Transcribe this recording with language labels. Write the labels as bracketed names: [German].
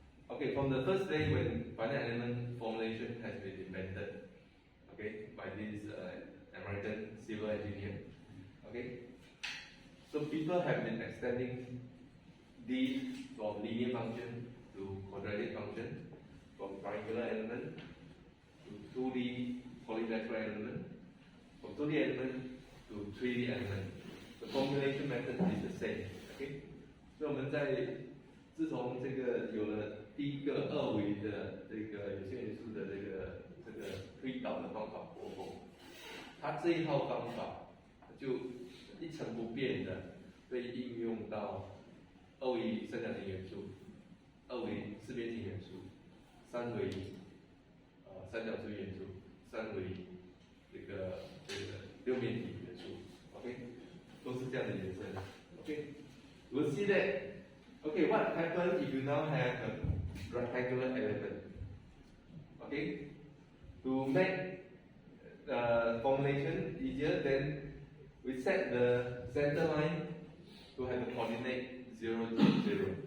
[English] Okay, from the first day when finite element formulation has been invented, okay, by this American civil engineer, okay, so people have been extending these from linear function to quadratic function, from triangular element to 2D polyhedral element, from 2D element to 3D element. The formulation method is the same, okay. [Chinese] 所以我们自从这个有了第一个二维的这个有限元素的这个推导的方法过后，它这一套方法就一成不变的被应用到二维三角形元素、二维四边形元素、三维三角锥元素、三维这个六面体元素 ，OK， 都是这样的延伸 ，OK。 [English] We'll see that. Okay, what happens if you now have a rectangular element? Okay, to make the formulation easier, then we set the center line to have the coordinate 0, 0.